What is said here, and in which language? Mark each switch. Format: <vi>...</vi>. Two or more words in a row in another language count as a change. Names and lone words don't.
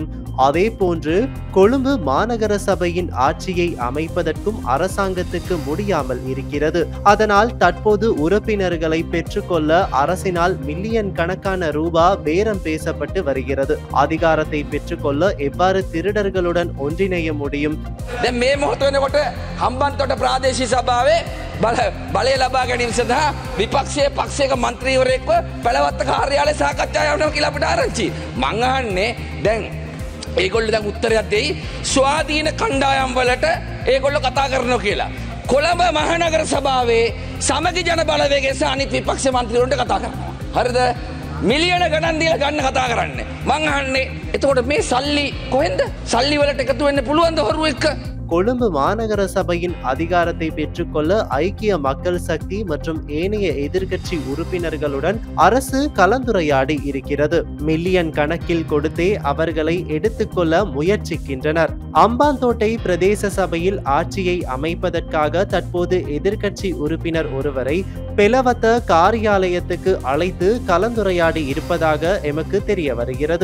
<ta>அதே போன்று கொழும்பு மாநகர சபையின் ஆட்சியை அமைப்பதற்கும் அரசாங்கத்துக்கு முடியாமல் இருக்கிறது. அதனால் தற்போது உறுப்பினர்களை பெற்றுக்கொள்ள அரசினால் மில்லியன் கணக்கான ரூபாய் பேரம் பேசப்பட்டு வருகிறது. அதிகாரத்தை பெற்றுக்கொள்ள எவ்வாறு திருடர்களுடன் ஒன்றிணைய முடியும்?</ta> <si>දැන් මේ මොහොත වෙනකොට හම්බන්තොට ප්‍රාදේශීය සභාවේ බලය ලබා ගැනීම සඳහා විපක්ෂයේ පක්ෂයක මන්ත්‍රීවරයෙක්ව පළවත්ත කාර්යාලය සාකච්ඡා යවනවා කියලා අපිට ආරංචි. මං අහන්නේ දැන් ඒගොල්ලෝ දැන් උත්තරයක් දෙයි ස්වාධීන කණ්ඩායම් වලට ඒගොල්ලෝ කතා කරනවා කියලා. කොළඹ මහනගර සභාවේ සමගි ජන බලවේගය සහ අනිත් විපක්ෂ මන්ත්‍රීවරුන්ට කතා කරනවා. හරිද? මිලියන ගණන් දීලා ගන්න කතා කරන්නේ. මං අහන්නේ එතකොට මේ සල්ලි කොහෙන්ද? සල්ලි වලට එකතු වෙන්න පුළුවන්ද හොරු එක්ක?</si> <ta>கொழும்பு மாநகர சபையின் அதிகாரத்தை பெற்றுக்கொள்ள ஐக்கிய மக்கள் சக்தி மற்றும் ஏனைய எதிர்க்கட்சி உறுப்பினர்களுடன் அரசு கலந்துரையாடி இருக்கிறது. மில்லியன் கணக்கில் கொடுத்தே அவர்களை எடுத்துக்கொள்ள முயற்சிக்கின்றனர். அம்பாந்தோட்டை பிரதேச சபையில் ஆட்சியை அமைப்பதற்காக தற்போது எதிர்க்கட்சி உறுப்பினர் ஒருவரை பெலவத்த காரியாலயத்துக்கு அழைத்து கலந்துரையாடி இருப்பதாக எமக்கு தெரிய வருகிறது.</ta>